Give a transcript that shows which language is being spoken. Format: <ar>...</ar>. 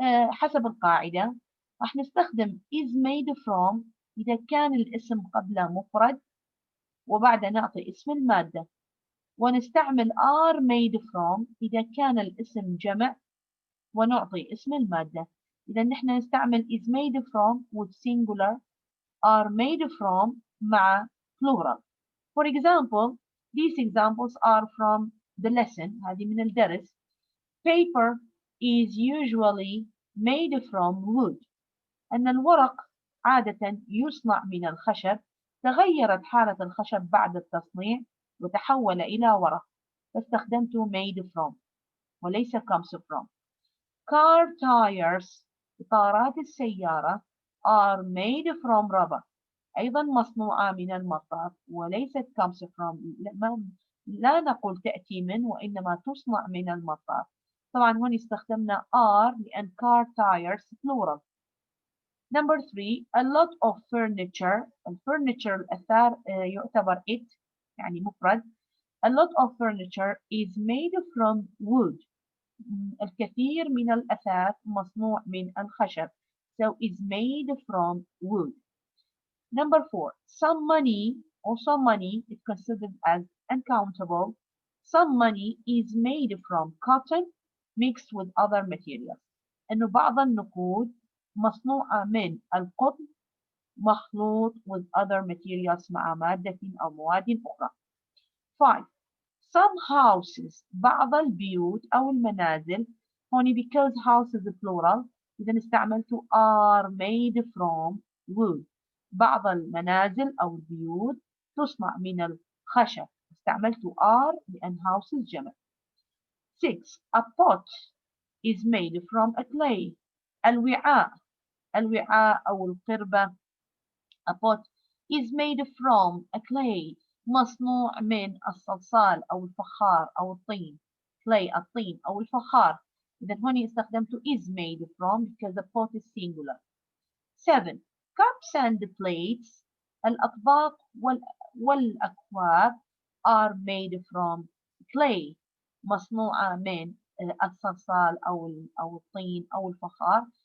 <ar>حسب القاعدة راح نستخدم is made from إذا كان الاسم قبله مفرد وبعد نعطي اسم المادة، ونستعمل are made from إذا كان الاسم جمع ونعطي اسم المادة. إذا نحن نستعمل</ar> <en>is made from with singular، are made from</en> <ar>مع</ar> <en>plural. For example, these examples are from the lesson.</en> <ar>هذه من الدرس.</ar> <en>Paper is usually made from wood.</en> <ar>أن الورق عادة يصنع من الخشب. تغيرت حالة الخشب بعد التصنيع وتحول إلى ورق، فاستخدمت made from وليس comes from.</ar> <en>Car tires</en> <ar>إطارات السيارة</ar> <en>are made from rubber.</en> <ar>أيضا مصنوعة من المطاط وليست comes from. لا نقول تأتي من وإنما تصنع من المطاط. طبعا هنا استخدمنا are لأن</ar> <en>car tires plural. Number 3. A lot of furniture.</en> <ar>الفurniture الأثار يعتبر it يعني مفرد.</ar> <en>A lot of furniture is made from wood.</en> <ar>الكثير من الأثاث مصنوع من الخشب.</ar> <en>So is made from wood. Number 4. Some money is considered as uncountable. some money is made from cotton mixed with other materials.</en> <ar>إنه بعض النقود مصنوعة من القطن مخلوط</ar> <en>with other materials</en> <ar>مع مادة أو مواد أخرى. 5.</ar> <en>Some houses</en> <ar>بعض البيوت أو المنازل هوني</ar> <en>because house is plural</en> <ar>إذا استعملت</ar> <en>are made from wood.</en> <ar>بعض المنازل أو البيوت تصنع من الخشب استعملت are لأن houses جمع.</ar> <en>6. A pot is made from a clay.</en> <ar>الوعاء أو القربة</ar> <en>a pot is made from a clay</en> <ar>مصنوع من الصلصال أو الفخار أو الطين. clay الطين أو الفخار. إذا هنا استخدمت is made from</ar> <en>because the pot is singular.</en> <ar>7.</ar> <en>Cups and plates</en> <ar>الأطباق والأكواب</ar> <en>are made from clay</en> <ar>مصنوعة من الصلصال أو الطين أو الفخار.</ar>